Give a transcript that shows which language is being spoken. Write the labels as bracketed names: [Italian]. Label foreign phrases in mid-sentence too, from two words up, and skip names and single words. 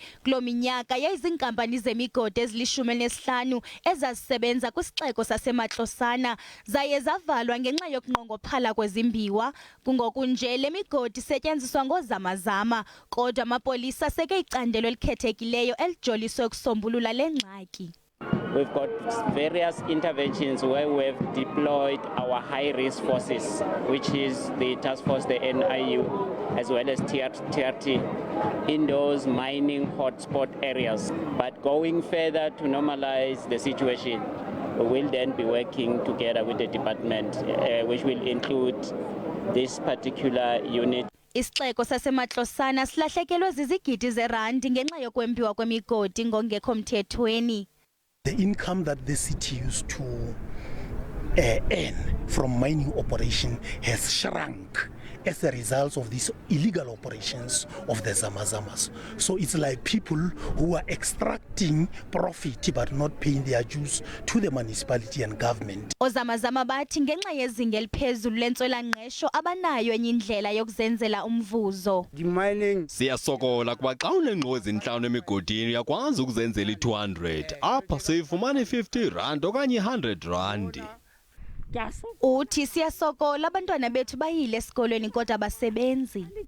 [Xhosa] Kuloo minyaka yayiziinkampani zemigodi ezili-15 ezazisebenza kwisixeko sasemaXhosana zaye zavalwa ngenxa yokunqongophala kwezimbiwa. Kungoku nje le migodi isetyenziswa ngoozamazama, kodwa amapolisa aseke icandelo elikhethekileyo elijoliswe ukusombulula le ngxaki. [English] We've got various interventions where we've deployed our high-risk forces, which is the task force, the NIU, as well as TRT, in those mining hotspot areas. But going further to normalize the situation, we will then be working together with the department, which will include this particular unit. [Xhosa] Isixeko sasemaXhosana silahlekelwe zizigidi zerandi ngenxa yokwembiwa kwemigodi ngokungekho mthethweni. [English] The income that the city used to earn from mining operation has shrunk as a result of these illegal operations of the zamazamas. So it's like people who are extracting profit but not paying their dues to the municipality and government. [Xhosa] Oozamazama bathi ngenxa yezinga eliphezulu lentswela-ngqesho abanayo enye indlela yokuzenzela umvuzo. Siyasokola kuba xa unengqo ezintlanu emigodini uyakwazi ukuzenzela i-200 apha siyifumana i-50 okanye i-100. Uthi siyasokola abantwana bethu bayile esikolweni kodwa abasebenzi.